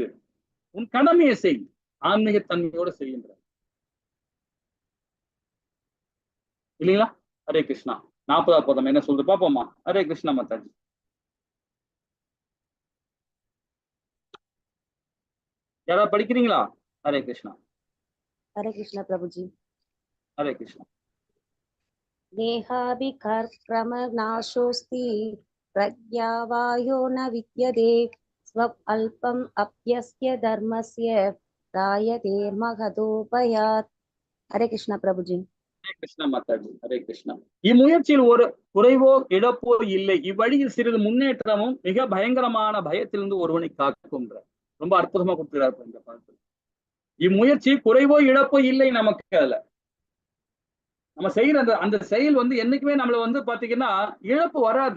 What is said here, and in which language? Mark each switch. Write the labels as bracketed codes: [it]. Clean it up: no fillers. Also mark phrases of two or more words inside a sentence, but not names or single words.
[ta] உன் கடமையை செய், ஆன்மீக தன்மையோட செய்கின்ற இல்லைங்களா? ஹரே கிருஷ்ணா. 40வது பதம் என்ன சொல்றது பாப்போமா? ஹரே கிருஷ்ணா மாதாஜி. யாராவது படிக்கிறீங்களா? ஹரே கிருஷ்ணா. [hi] हरे कृष्ण प्रभु जी। हरे कृष्ण। [sa] देहाभिकर्म नाशोस्ति प्रज्ञावायो न विद्यते स्वल्पम् अप्यस्य धर्मस्य रायते महदोपयात्। [hi] हरे कृष्ण प्रभु जी। हरे कृष्ण माताजी। हरे कृष्ण। [ta] இம்முயற்சியில் ஒரு குறைவோ இழப்போ இல்லை, இவ்வழியில் சிறிது முன்னேற்றமும் மிக பயங்கரமான பயத்திலிருந்து ஒருவனை காக்கும்ன்ற ரொம்ப அற்புதமா கொடுத்துறாரு இந்த பாடத்தில். இம்முயற்சி குறைவோ இழப்போ இல்லை நமக்கு. அதுல நம்ம செய்யற அந்த செயல் என்னைக்குமே நம்மள பாத்தீங்கன்னா இழப்பு வராது.